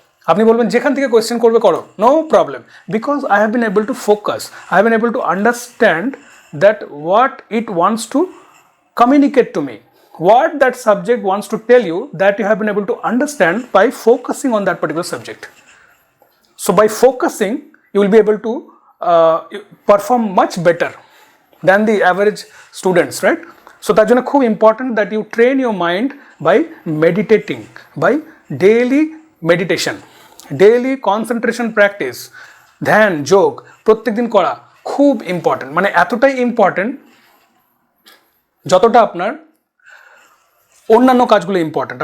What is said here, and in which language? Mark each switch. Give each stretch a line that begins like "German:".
Bangla: আপনি বলবেন যেখান থেকে কোয়েশ্চেন করবে করো,
English: No problem, because I have been able to focus, I have been able to understand that what it wants to communicate to me, what that subject wants to tell you, that you have been able to understand by focusing on that particular subject. So by focusing you will be able to perform much better than the average students, right? So
Bangla: তার জন্য খুব
English: important that you train your mind by meditating, by daily meditation, daily concentration practice,
Bangla: ধ্যান, যোগ প্রত্যেকদিন করা খুব important. মানে এতটাই ইম্পর্টেন্ট যতটা আপনার অন্যান্য কাজগুলো ইম্পর্ট্যান্ট।